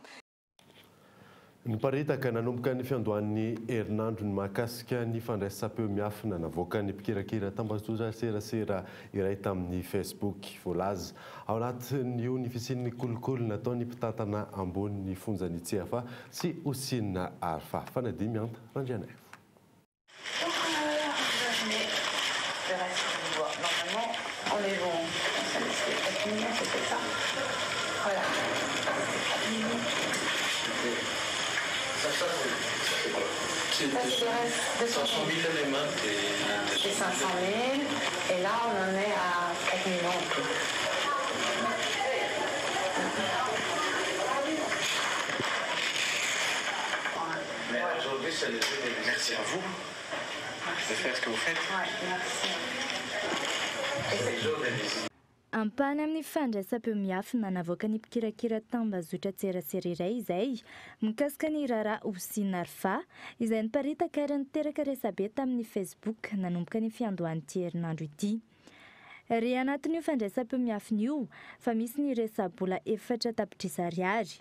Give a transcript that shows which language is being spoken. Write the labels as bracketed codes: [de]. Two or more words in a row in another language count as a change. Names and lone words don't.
[mg] Ny paritaka nanomboka ny fiandohan'ny herinandro ny mahakasika ny fandraisam-peo miafina navoaka ny mpikirakira tambazotra serasera iray tamin'ny Facebook voalaza ao anatin'io ny fisian'ny kolokolo nataony mpitantana ambony ny fonjany TFA sy osinina Alpha. Fanadimy anta Randrianay. [fr] C'est 500 000 éléments et 500 000 et là on en est à 4 millions en tout. Mais aujourd'hui c'est le jour des... Merci à vous de faire ce que vous faites. C'est le jour des visites. [mg] Ampany amin'ny fandraisam-peo miafina navoaka ny mpikirakira tambazotra tserasera iray izay mikasika ny raharaha osinina Alpha izay niparitaka ary niteraka resabe tamin'ny Facebook nanomboka ny fiandohan'ity herinandro ity. Ry anatin'io fandraisam-peo miafina io fa misy ny resabola 4 tapitrisa ariary.